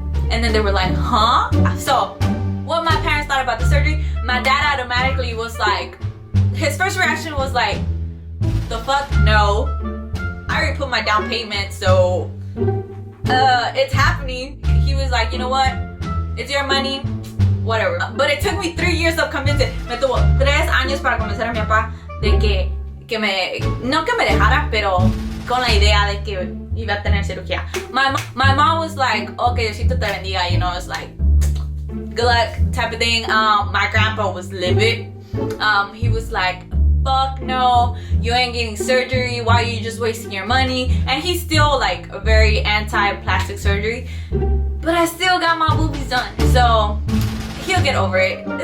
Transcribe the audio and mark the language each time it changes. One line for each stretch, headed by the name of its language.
English: And then they were like, huh? So, what my parents thought about the surgery, my dad automatically was like, his first reaction was like, the fuck, no. I already put my down payment, so it's happening. He was like, you know what? It's your money, whatever. But it took me 3 years of convincing.
Spanish: Me tuvo 3 años para convencer a mi papá de que me, no que me dejara, pero con la idea de que iba a tener cirugía.
English: My mom was like, okay,
Spanish: Diosito te bendiga,
English: you know, it's like, good luck type of thing. My grandpa was livid. He was like, fuck no, you ain't getting surgery, why are you just wasting your money? And he's still like very anti-plastic surgery, but I still got my boobies done, so he'll get over it.